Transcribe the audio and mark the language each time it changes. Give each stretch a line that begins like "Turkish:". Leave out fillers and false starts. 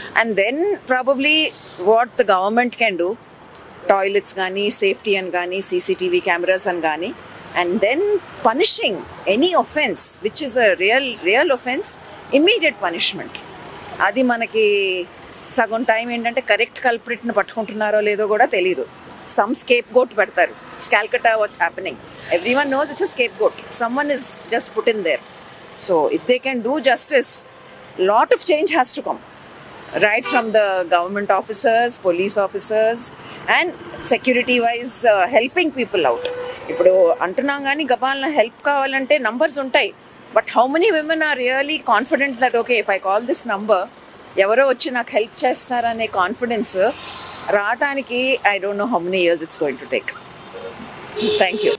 English: And then probably what the government can do, toilets కానీ safety అని కానీ CCTV cameras అని కానీ, and then punishing any offence which is a real offence, immediate punishment.
Telugu: అది మనకి సగం టైం ఏంటంటే కరెక్ట్ కల్ప్రిట్ని పట్టుకుంటున్నారో లేదో కూడా తెలీదు. సమ్ స్కేప్ గోట్ పెడతారు.
English: Calcutta, what's happening? Everyone knows it's a scapegoat. Someone is just put in there. So if they can do justice, lot of change has to come. Right from the government officers, police officers, and security wise helping people out.
Telugu: ఇప్పుడు అంటున్నాం కానీ గబాల్న help కావాలంటే numbers ఉంటాయి.
English: but how many women are really confident that okay if I call this number
Telugu: ఎవరో వచ్చి నాకు help చేస్తారనే confidence రావటానికి
English: I don't know how many years it's going to take. Thank you.